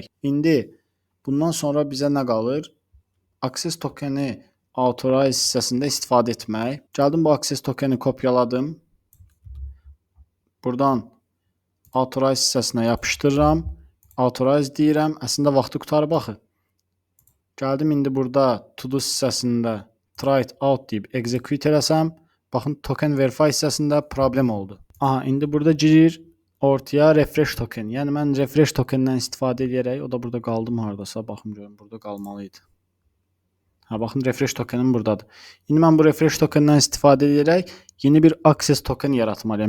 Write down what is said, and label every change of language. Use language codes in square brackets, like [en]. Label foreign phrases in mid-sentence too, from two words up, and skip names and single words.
[az] İndi bundan sonra bizə nə qalır? [en] Access tokeni [az] authorize hissəsində istifadə etmək. Gəldim bu [en] access tokeni [az] kopyaladım. Buradan authorize hissəsinə yapışdırıram. Authorize deyirəm. Əslində vaxtı qutarıb axı. Gəldim indi burada [en] to do [az] hissəsində [en] try it out [az] deyib execute eləsəm, baxın [en] token verify [az] hissəsində problem oldu. Aha, indi burada girir ortaya [en] refresh token. [az] Yəni mən [en] refresh tokenindən [az] istifadə edərək, o da burada qaldım hardasa, baxım görüm burada qalmalı idi. Ha, baxın [en] refresh tokenim [az] buradadır. İndi mən bu [en] refresh tokenindən [az] istifadə edərək yeni bir [en] access token [az] yaratmalıyam.